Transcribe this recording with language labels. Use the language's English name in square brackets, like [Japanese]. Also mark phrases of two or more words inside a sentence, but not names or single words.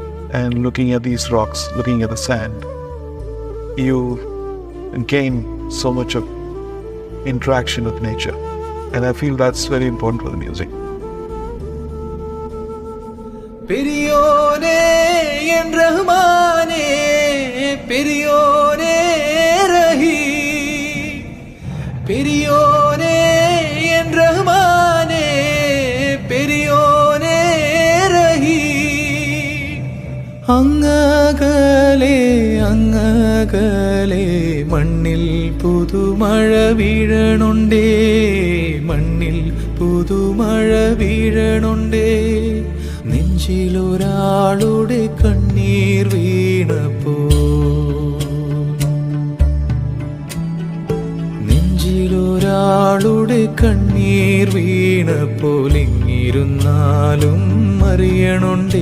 [English] and looking at these rocks, looking at the sand, you gain so much of interaction with nature. And I feel that's very important for the music. [Tamil] பெரியோனே என் ரஹ்மானே, பெரியோனே ரஹீம், பெரியோனே என் ரஹ்மானே, பெரியோனே ரஹீம். [Malayalam] അങ്ങകലെ അങ്ങകലെ മണ്ണിൽ പുതുമഴ വീഴണുണ്ടേ, മണ്ണിൽ പുതുമഴ വീഴണുണ്ടേ. നെഞ്ചിലൊരാളുടെ കണ്ണീർ വീണപ്പോ, നെഞ്ചിലൊരാളുടെ കണ്ണീർ വീണപ്പോൾ ഇങ്ങിരുന്നാലും അറിയണുണ്ടേ.